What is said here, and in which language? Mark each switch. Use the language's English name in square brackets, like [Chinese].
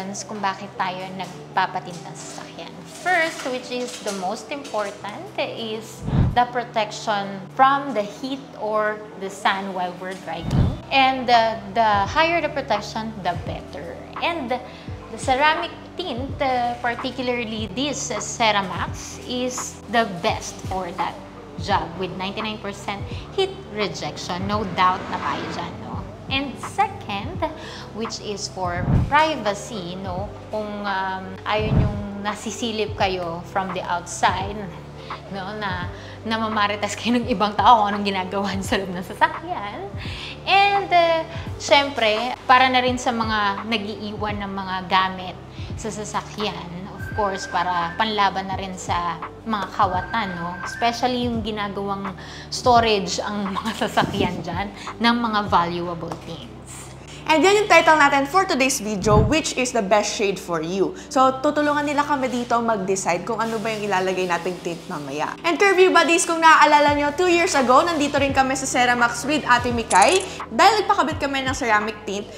[Filipino] Kung bakit tayo nagpapatinda ng sasakyan. [English] First, which is the most important, is the protection from the heat or the sun while we're driving. And the higher the protection, the better. And the ceramic tint, particularly this Ceramax, is the best for that job with 99% heat rejection. No doubt [Filipino] na tayo dyan, [English] no? And second, which is for privacy, no? [Filipino] Kung ayaw yung nasisilip kayo [English] from the outside, [Filipino] no? Na mamarites kayo ng ibang tao kung anong ginagawa sa loob ng sasakyan. And syempre, para na rin sa mga nag-iiwan ng mga gamit sa sasakyan, [English] of course, [Filipino] para panlaban na rin sa mga kawatan, no? Especially yung ginagawang storage ang mga sasakyan dyan ng mga [English] valuable things. And [Filipino] yan yung title natin [English] for today's video, which is the best shade for you. [Filipino] So, tutulungan nila kami dito mag-decide kung ano ba yung ilalagay nating tint mamaya. And Curvy Buddies, kung naaalala nyo, 2 years ago, nandito rin kami sa Ceramax with Ate Mikay dahil nagpakabit kami ng ceramic tint.